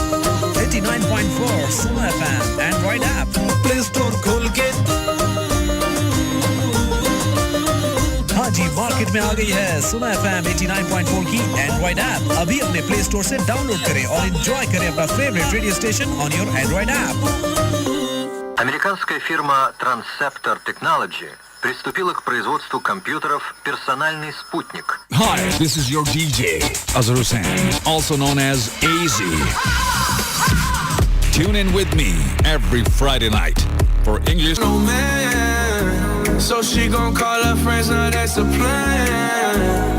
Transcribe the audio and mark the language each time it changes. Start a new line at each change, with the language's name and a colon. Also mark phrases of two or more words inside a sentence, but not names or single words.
English: 89.4 सुनो FM Android app
Hindi: प्ले स्टोर खोल के तू। हाँ जी, मार्केट में आ गई है सुनो FM 89.4 की
English: Android app.
Hindi: अभी अपने प्ले स्टोर से डाउनलोड करें और एंजॉय करें अपना
English: favorite radio station on your Android app.
Russian: Американская фирма Transceptor Technology приступила к производству компьютеров «Персональный спутник».
English: Hi, this is your DJ Azhar Hussain, also known as AZ. Tune in with me every Friday night for English. No man, so she gon' call her friends, now that's a plan.